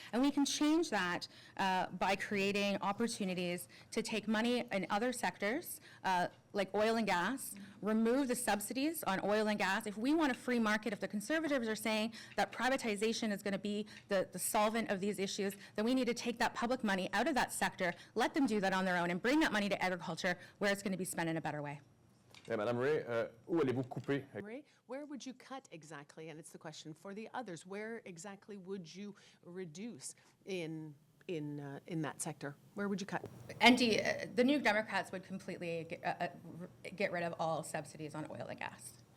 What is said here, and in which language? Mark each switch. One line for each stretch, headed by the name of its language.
English: And we can change that by creating opportunities to take money in other sectors, like oil and gas, remove the subsidies on oil and gas. If we want a free market, if the Conservatives are saying that privatization is going to be the solvent of these issues, then we need to take that public money out of that sector, let them do that on their own, and bring that money to agriculture where it's going to be spent in a better way.
French: Et Madame Ray, où allez-vous couper?
English: Ray, where would you cut exactly? And it's the question for the others. Where exactly would you reduce in that sector? Where would you cut? The New Democrats would completely get rid of all subsidies on oil and gas.